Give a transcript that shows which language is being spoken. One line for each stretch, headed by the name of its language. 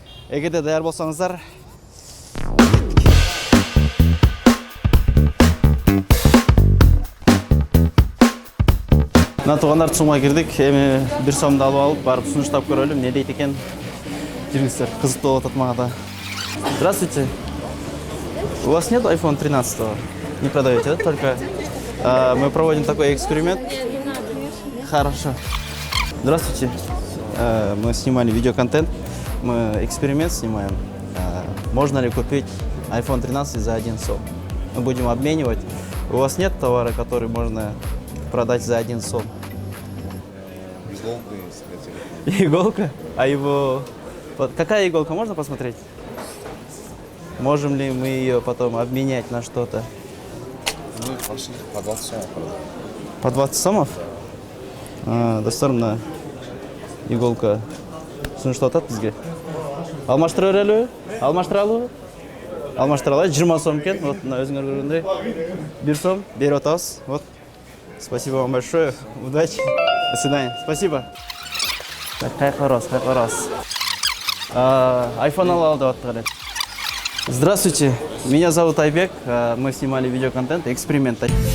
Kyrgyz: Эгерде даяр болсоңуздар, туғандар Сумға кирдик. Эми 1 сомду алып алып, барып сунуштап көрөлүм. Не дейт экен? Жүргүзсөр, кызык болуп атат мага да.
Russian: Здравствуйте. У вас нет iPhone 13? Не продаете, да? Только мы проводим такой эксперимент. Хорошо. Здравствуйте. Мы снимали видеоконтент. Мы эксперимент снимаем. Можно ли купить iPhone 13 за 1 сом? Мы будем обменивать. У вас нет товара, который можно продать за 1 сом? Иголка есть. Иголка? А его... Какая иголка? Можно посмотреть? Можем ли мы ее потом обменять на что-то? Ну, пошли по 20 сомов. По 20 сомов?
Kyrgyz: Досторно иголка. Сунуштап атат бизге. Алмаштыра берелиби? Алмаштыралыбы? Алмаштыра алайын. 20 сом экен. Вот мына өзүңөр көргөндөй. 1 сом берип атабыз. Вот.
Russian: Спасибо вам большое. Удачи. До свидания. Спасибо. Так,
Kyrgyz: кайкырабыз. iPhone алалы деп аттык.
Russian: Здравствуйте. Меня зовут Айбек. Мы снимали видеоконтент, эксперимент.